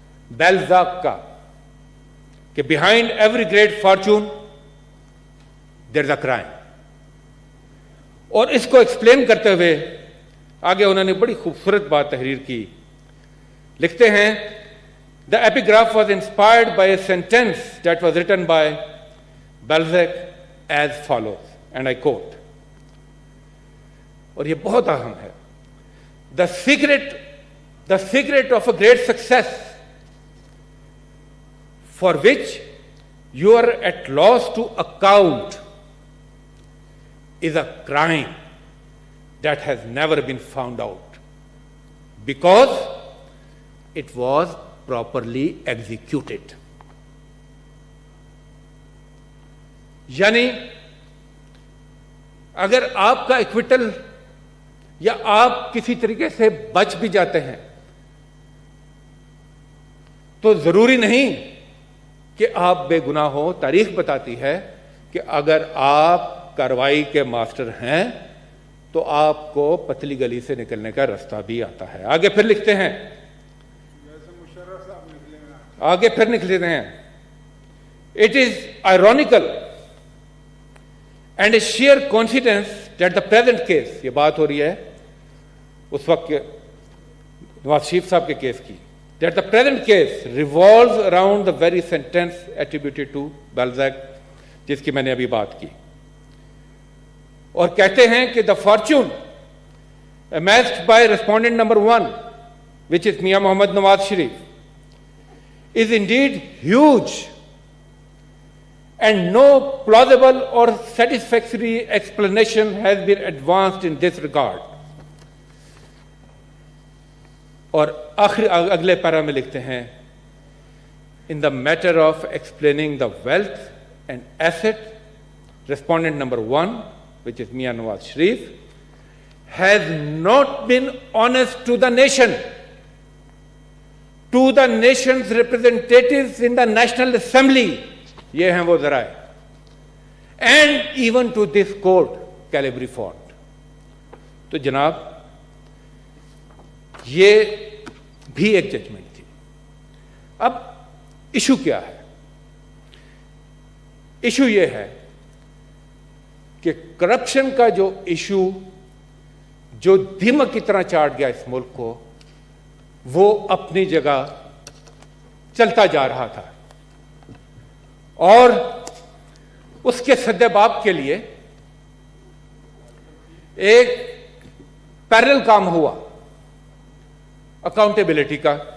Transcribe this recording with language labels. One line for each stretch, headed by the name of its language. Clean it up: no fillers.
English: Balzac کا، کہ behind every great fortune there is a crime.
Urdu: اور اس کو ایکسپلین کرتے ہوئے آگے انہوں نے بڑی خوبصورت بات تحریر کی، لکھتے ہیں
English: the epigraph was inspired by a sentence that was written by Balzac as follows, and I quote,
Urdu: اور یہ بہت اہم ہے،
English: The secret of a great success for which you are at loss to account is a crime that has never been found out because it was properly executed.
Urdu: یعنی اگر آپ کا acquittal یا آپ کسی طریقے سے بچ بھی جاتے ہیں تو ضروری نہیں کہ آپ بے گناہ ہو. تاریخ بتاتی ہے کہ اگر آپ کارروائی کے ماسٹر ہیں تو آپ کو پتلی گلی سے نکلنے کا راستہ بھی آتا ہے. آگے پھر لکھتے ہیں, آگے پھر نکلتے ہیں,
English: It is ironical and a sheer coincidence that the present case,
Urdu: یہ بات ہو رہی ہے اس وقت نواز شریف صاحب کے کیس کی,
English: that the present case revolves around the very sentence attributed to Balzac
Urdu: جس کی میں نے ابھی بات کی. اور کہتے ہیں کہ
English: the fortune amassed by respondent number 1 which is Mian Mohammad Nawaz Sharif is indeed huge and no plausible or satisfactory explanation has been advanced in this regard.
Urdu: اور آخر اگلے پیرا میں لکھتے ہیں
English: in the matter of explaining the wealth and asset, respondent number 1 which is Mian Nawaz Sharif has not been honest to the nation, to the nation's representatives in the National Assembly,
Urdu: یہ ہیں وہ ذرائع,
English: and even to this court, Calabri Fort.
Urdu: تو جناب یہ بھی ایک judgment تھی. اب ایشو کیا ہے؟ ایشو یہ ہے کہ کرپشن کا جو ایشو جو دیمک کی طرح چاٹ گیا اس ملک کو, وہ اپنی جگہ چلتا جا رہا تھا, اور اس کے سد باب کے لیے ایک پیرل کام ہوا اکاؤنٹیبلٹی کا.